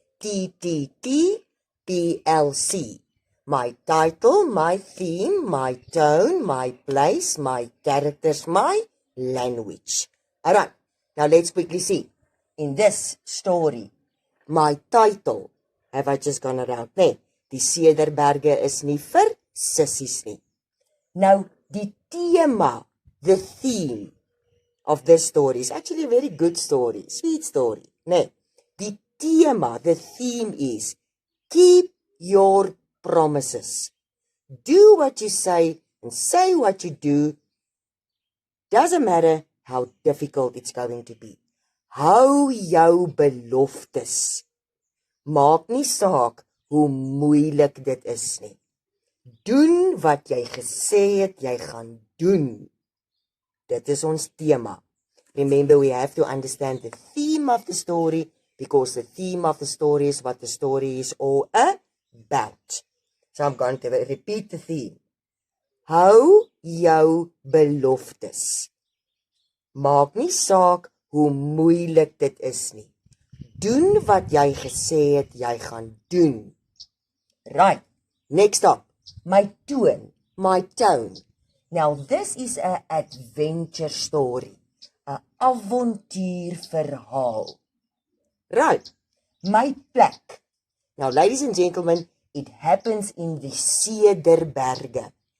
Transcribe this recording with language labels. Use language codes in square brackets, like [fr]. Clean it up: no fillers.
[en] TTT, PLC. My title, my theme, my tone, my place, my characters, my language. Alright, now let's quickly see. In this story, my title, have I just gone around? [af] Nee, die Cederberge is nie vir sissies nie. [en] Now, [af] die thema, [en] the theme of this story is actually a very good story, sweet story. [af] Nee, die thema, [en] the theme is keep your promises. Do what you say and say what you do. Doesn't matter how difficult it's going to be. [af] Hou jou beloftes. Maak nie saak hoe moeilik dit is nie. Doen wat jy gesê het jy gaan doen. Dit is ons thema. [en] Remember, we have to understand the theme of the story, because the theme of the story is what the story is all about. So I'm going to repeat the theme. [af] Hou jou beloftes. Maak nie saak hoe moeilik dit is nie. Doen wat jy gesê het jy gaan doen. [en] Right, next up, my tone, my tone. Now this is an adventure story, an [af] avontuurverhaal. [en] Right, [af] my plek. [en] Now ladies and gentlemen, it happens in the Cederberge.